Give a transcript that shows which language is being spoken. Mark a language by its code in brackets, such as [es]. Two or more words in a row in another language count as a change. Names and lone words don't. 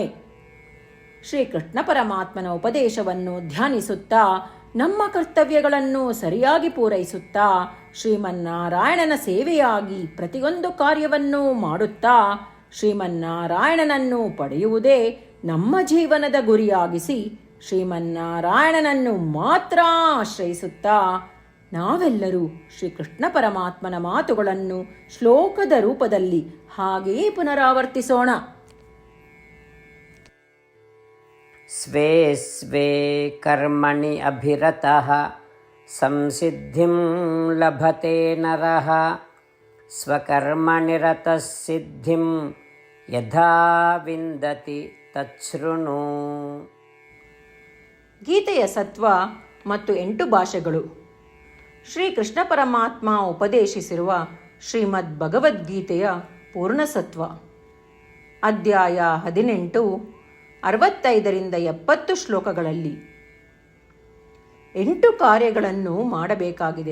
[kn] ಶ್ರೀಕೃಷ್ಣ ಪರಮಾತ್ಮನ ಉಪದೇಶವನ್ನು ಧ್ಯಾನಿಸುತ್ತಾ ನಮ್ಮ ಕರ್ತವ್ಯಗಳನ್ನು ಸರಿಯಾಗಿ ಪೂರೈಸುತ್ತಾ ಶ್ರೀಮನ್ನಾರಾಯಣನ ಸೇವೆಯಾಗಿ ಪ್ರತಿಯೊಂದು ಕಾರ್ಯವನ್ನು ಮಾಡುತ್ತಾ ಶ್ರೀಮನ್ನಾರಾಯಣನನ್ನು ಪಡೆಯುವುದೇ ನಮ್ಮ ಜೀವನದ ಗುರಿಯಾಗಿಸಿ ಶ್ರೀಮನ್ನಾರಾಯಣನನ್ನು ಮಾತ್ರ ಆಶ್ರಯಿಸುತ್ತಾ ನಾವೆಲ್ಲರೂ ಶ್ರೀಕೃಷ್ಣ ಪರಮಾತ್ಮನ ಮಾತುಗಳನ್ನು ಶ್ಲೋಕದ ರೂಪದಲ್ಲಿ ಹಾಗೆಯೇ ಪುನರಾವರ್ತಿಸೋಣ. [sa] ಸ್ವೇ ಸ್ವೇ ಕರ್ಮಣಿ ಅಭಿರತಃ ಸಂಸಿದ್ಧಿಂ ಲಭತೆ ನರಃ ಸ್ವಕರ್ಮನಿರತಃ ಸಿದ್ಧಿಂ ಯಥಾ ವಿಂದತಿ ತಚ್ಛೃಣು. [kn] ಗೀತೆಯ ಸತ್ವ ಮತ್ತು 8 ಭಾಷೆಗಳು. ಶ್ರೀಕೃಷ್ಣ ಪರಮಾತ್ಮ ಉಪದೇಶಿಸಿರುವ ಶ್ರೀಮದ್ ಭಗವದ್ಗೀತೆಯ ಪೂರ್ಣಸತ್ವ. ಅಧ್ಯಾಯ 18, 65ರಿಂದ 70 ಶ್ಲೋಕಗಳಲ್ಲಿ 8 ಕಾರ್ಯಗಳನ್ನು ಮಾಡಬೇಕಾಗಿದೆ.